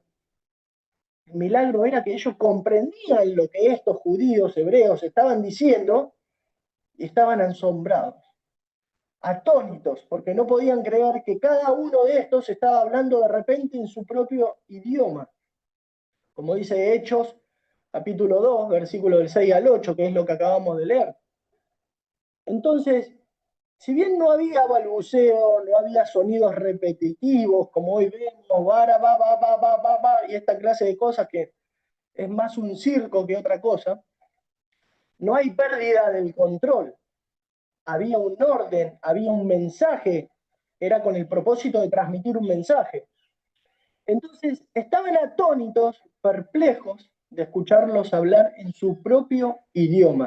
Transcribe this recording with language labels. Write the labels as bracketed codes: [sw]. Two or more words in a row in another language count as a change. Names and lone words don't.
[es] El milagro era que ellos comprendían lo que estos judíos hebreos estaban diciendo y estaban asombrados, atónitos, porque no podían creer que cada uno de estos estaba hablando de repente en su propio idioma. Como dice Hechos, capítulo 2, versículo del 6 al 8, que es lo que acabamos de leer. Entonces, Si bien no había balbuceo, no había sonidos repetitivos, como hoy vemos, bara, ba, ba, ba, ba, ba, ba, y esta clase de cosas que es más un circo que otra cosa, no hay pérdida del control. Había un orden, había un mensaje, era con el propósito de transmitir un mensaje. Entonces estaban atónitos, perplejos de escucharlos hablar en su propio idioma.